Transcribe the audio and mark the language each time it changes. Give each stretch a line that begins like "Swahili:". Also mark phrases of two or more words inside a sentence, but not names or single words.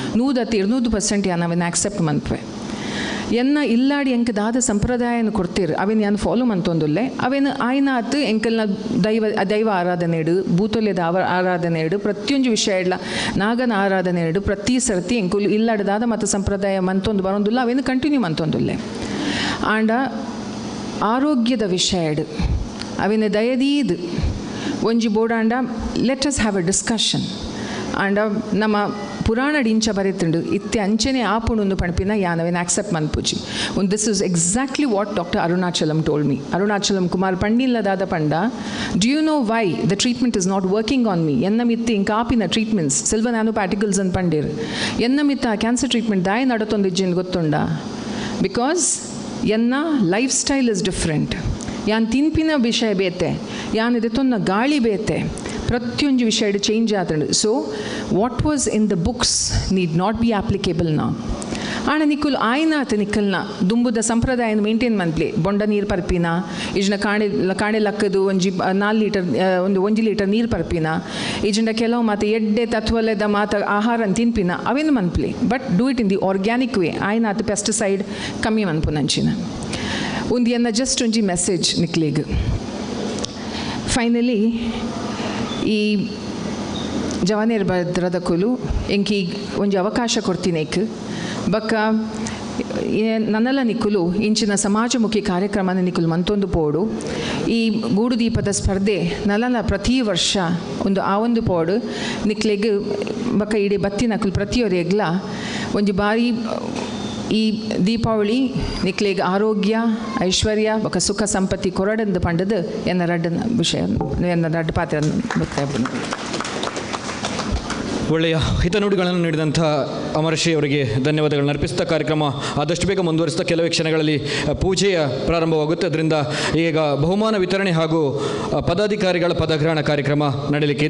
Tulu: 100% ಯಾನು ಅವನ್ನ ಆಕ್ಸೆಪ್ಟ್ ಮನ್ಪೆ ಎನ್ನ ಇಲ್ಲಾಡಿ ಎಂಕ ದಾದ ಸಂಪ್ರದಾಯನ ಕೊಡ್ತೀರು ಅವೇನು ಯಾನು ಫಾಲೋ ಮಂತೊಂದುಲ್ಲೆ ಅವೇನು ಆಯ್ನಾತ್ ಎಂಕಲ್ನ ದೈವ ಆರಾಧನೆ ಇಡು ಭೂತೊಲ್ಯದ ಆರಾಧನೆ ಇಡು ಪ್ರತಿಯೊಂದು ವಿಷಯ ಇಡ್ಲ ನಾಗನ ಆರಾಧನೆ ಇಡು ಪ್ರತಿ ಸರ್ತಿ ಎಂಕುಲು ಇಲ್ಲಾಡದಾದ ಮತ್ತು ಸಂಪ್ರದಾಯ ಮಂತೊಂದು ಬರೋದಿಲ್ಲ ಅವೇನು ಕಂಟಿನ್ಯೂ ಮಂತೊಂದುಲ್ಲೆ ಆಂಡ ಆರೋಗ್ಯದ ವಿಷಯ ಇಡು ಅವೇನು ದಯದೀದು ಒಂಜಿ ಬೋಡಾಂಡ
English: let us have a discussion
Tulu: ಆಂಡ ನಮ್ಮ ಪುರಾಣ ಡಿಂಚ ಬರೆತುಂಡು ಇತ್ತೆ ಅಂಚನೆ ಆಪುಣೊಂದು ಪಣಪಿನ ಯಾನವೇನು ಆಕ್ಸೆಪ್ಟ್ ಮನ್ಪುಜಿ.
English: this is exactly what doctor Arunachalam told me.
Tulu: ಅರುಣಾಚಲಂ ಕುಮಾರ್ ಪಂಡಿಲ್ಲದಾದ ಪಂಡ,
English: do you know why the treatment is not working on me?
Tulu: ಎನ್ನ ಮಿತ್ತಿ ಇಂಕಾಪಿನ ಟ್ರೀಟ್ಮೆಂಟ್ಸ್
English: silver nano particles
Tulu: ಅನ್ ಪಂಡಿರ್ ಎನ್ನ ಮಿತ್ತ
English: cancer treatment
Tulu: ದಾಯ ನಡತೊಂದಿಜ್ಜಿನ ಗೊತ್ತುಂಡ.
English: ಬಿಕಾಸ್ ಎನ್ನ life style is different.
Tulu: ಯಾನ್ ತಿನ್ಪಿನ ವಿಷಯ ಬೇತೆ, ಯಾನ್ ಇದೊಂದು ಗಾಳಿ ಬೇತೆ, ಪ್ರತಿಯೊಂದು ವಿಷಯ ಚೇಂಜ್ ಆತಂಡು.
English: so what was in the books need not be applicable na.
Tulu: ಆಣ ನಿಕ್ಕುಲು ಆಯ್ನಾತ ನಿಕ್ಕಲ್ನ ದುಂಬುದ ಸಂಪ್ರದಾಯನ ಮೇಂಟೈನ್ ಮನ್ಪ್ಲೆ ಬೊಂಡ ನೀರು ಪರ್ಪಿನ ಇಜ್ನ ಕಾಣೆ ಲಕ್ಕದು ಒಂಜಿ 4 ಲೀಟರ್ 1 ಲೀಟರ್ ನೀರು ಪರ್ಪಿನ ಇಜ್ನ ಕೆಲವು ಮಾತು ಎಡ್ಡೆ ತತ್ವಲೆದ ಮಾತ ಆಹಾರ ತಿನ್ಪಿನ ಅವೇನು ಮನ್ಪ್ಲೆ.
English: but do it in the organic way.
Tulu: ಆಯ್ನಾತ ಪೆಸ್ಟಿಸೈಡ್ ಕಮ್ಮಿ ಮನ್ಪುನಂಚಿನ ಒಂದು ಎನ್ನ ಜಸ್ಟ್ ಒಂಜಿ ಮೆಸೇಜ್ ನಿಕ್ಲಿಗೆ. ಫೈನಲಿ ಈ ಜವಾನೇರ್ ಭದ್ರದ ಕುಲು ಎಂಕಿ ಒಂಜಿ ಅವಕಾಶ ಕೊಡ್ತೀನೇಕ್ ಬಕ್ಕ ನನ್ನೆಲ್ಲ ನಿಕ್ಕುಲು ಇಂಚಿನ ಸಮಾಜಮುಖಿ ಕಾರ್ಯಕ್ರಮನ ನಿಕ್ಕುಲು ಮಂತೊಂದು ಪೋಡು. ಈ ಗೂಡು ದೀಪದ ಸ್ಪರ್ಧೆ ನಲ್ಲನ ಪ್ರತಿ ವರ್ಷ ಒಂದು ಪೋಡು ನಿಕ್ಲೆಗ್ ಬಕ್ಕ ಇಡೀ ಬತ್ತಿನಕುಲು ಪ್ರತಿಯೊರೆಗ್ಲ ಒಂಜಿ ಬಾರಿ ಈ ದೀಪಾವಳಿ ನಿಕ್ಲೆಗ್ ಆರೋಗ್ಯ ಐಶ್ವರ್ಯ ಬೊಕ್ಕ ಸುಖ ಸಂಪತ್ತಿ ಕೊರಡಂದು ಪಂಡದು ಎನ್ನ ರಡ್ಡ ವಿಷಯ ಎನ್ನ ರಡ್ಡ ಪಾತ್ರ ಗೊತ್ತಾಗ್ಬೋದು.
Kannada: ಒಳ್ಳೆಯ ಹಿತನುಡಿಗಳನ್ನು ನೀಡಿದಂಥ ಅಮರಶ್ರೀ ಅವರಿಗೆ ಧನ್ಯವಾದಗಳನ್ನು ಅರ್ಪಿಸ್ತಾ ಕಾರ್ಯಕ್ರಮ ಆದಷ್ಟು ಬೇಗ ಮುಂದುವರಿಸ್ತಾ ಕೆಲವೇ ಕ್ಷಣಗಳಲ್ಲಿ ಪೂಜೆಯ ಪ್ರಾರಂಭವಾಗುತ್ತೆ. ಅದರಿಂದ ಈಗ ಬಹುಮಾನ ವಿತರಣೆ ಹಾಗೂ ಪದಾಧಿಕಾರಿಗಳ ಪದಗ್ರಹಣ ಕಾರ್ಯಕ್ರಮ ನಡೆಯಲಿಕ್ಕಿದೆ.